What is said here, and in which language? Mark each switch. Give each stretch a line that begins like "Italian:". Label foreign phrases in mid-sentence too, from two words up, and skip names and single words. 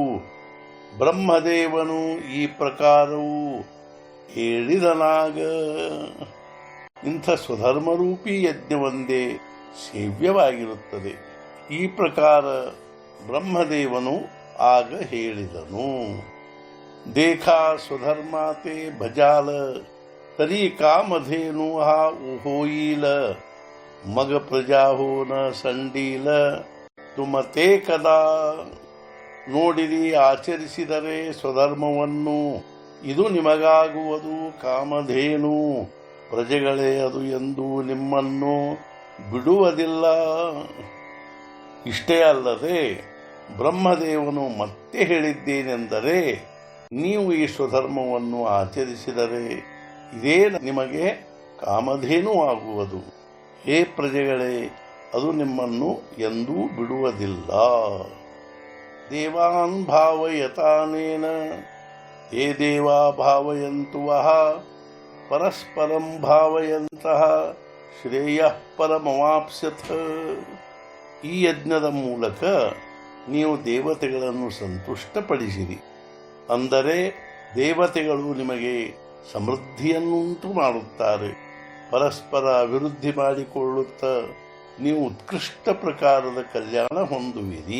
Kannada: ಬ್ರಹ್ಮದೇವನು ಈ ಪ್ರಕಾರವು ಹೇಳಿದನಾಗ। ಇಂಥ ಸ್ವಧರ್ಮರೂಪಿ ಯಜ್ಞವೊಂದೇ ಸೇವ್ಯವಾಗಿರುತ್ತದೆ, ಈ ಪ್ರಕಾರ ಬ್ರಹ್ಮದೇವನು ಆಗ ಹೇಳಿದನು।
Marathi: देखा स्वधर्माते भजाल तरी कामधेनु हा होईल। मग प्रजा हो न संडील तुमते कदा।
Kannada: ನೋಡಿರಿ, ಆಚರಿಸಿದರೆ ಸ್ವಧರ್ಮವನ್ನು ಇದು ನಿಮಗಾಗುವುದು ಕಾಮಧೇನು। ಪ್ರಜೆಗಳೇ ಅದು ಎಂದು ನಿಮ್ಮನ್ನು ಬಿಡುವುದಿಲ್ಲ। ಇಷ್ಟೇ ಅಲ್ಲದೆ ಬ್ರಹ್ಮದೇವನು ಮತ್ತೆ ಹೇಳಿದ್ದೇನೆಂದರೆ, ನೀವು ಈ ಸ್ವಧರ್ಮವನ್ನು ಆಚರಿಸಿದರೆ ಇದೇ ನಿಮಗೆ ಕಾಮಧೇನು ಆಗುವುದು। ಹೇ ಪ್ರಜೆಗಳೇ, ಅದು ನಿಮ್ಮನ್ನು ಎಂದೂ ಬಿಡುವುದಿಲ್ಲ।
Sanskrit: ದೇವಾನ್ ಭಾವಯತಾನೇನ ತೇ ದೇವಾ ಭಾವಯಂತು ವಃ ಪರಸ್ಪರಂ ಭಾವಯಂತಹ ಶ್ರೇಯಃ ಪರಮವಾಪ್ಸ್ಯಥ।
Kannada: ಈ ಯಜ್ಞದ ಮೂಲಕ ನೀವು ದೇವತೆಗಳನ್ನು ಸಂತುಷ್ಟಪಡಿಸಿರಿ, ಅಂದರೆ ದೇವತೆಗಳು ನಿಮಗೆ ಸಮೃದ್ಧಿಯನ್ನುಂಟು ಮಾಡುತ್ತಾರೆ। ಪರಸ್ಪರ ಅಭಿವೃದ್ಧಿ ಮಾಡಿಕೊಳ್ಳುತ್ತಾ ನೀವು ಉತ್ಕೃಷ್ಟ ಪ್ರಕಾರದ ಕಲ್ಯಾಣ ಹೊಂದುವಿರಿ।